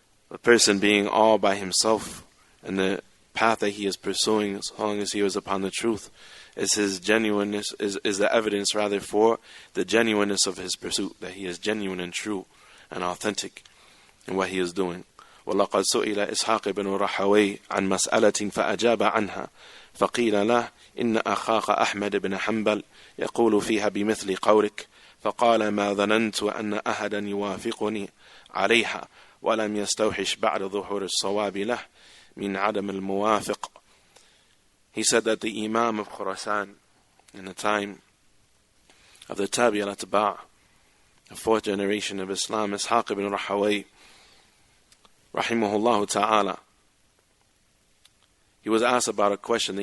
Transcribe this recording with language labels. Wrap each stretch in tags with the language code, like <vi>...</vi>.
<en>A person being all by himself in the path that he is pursuing, as long as he is upon the truth, is his genuineness, is the evidence rather for the genuineness of his pursuit, that he is genuine and true and authentic in what he is doing.</en> <ar>وَلَقَدْ سُئِلَ إِسْحَاقِ بْنُ رَحَوَيْهِ عَنْ مَسْأَلَةٍ فَأَجَابَ عَنْهَا فقيل له إن أخاك أحمد بن حنبل يقول فيها بمثل قولك فقال ما ظننت أن أحدا يوافقني عليها ولم يستوحش بعد ظهور الصواب له من عدم الموافق.</ar> <en>He said that the Imam of Khurasan in the time of the Tabi al-Atba', the fourth generation of Islam, Ishaq ibn Rahaway rahimahullah ta'ala, he was asked about a question.</en>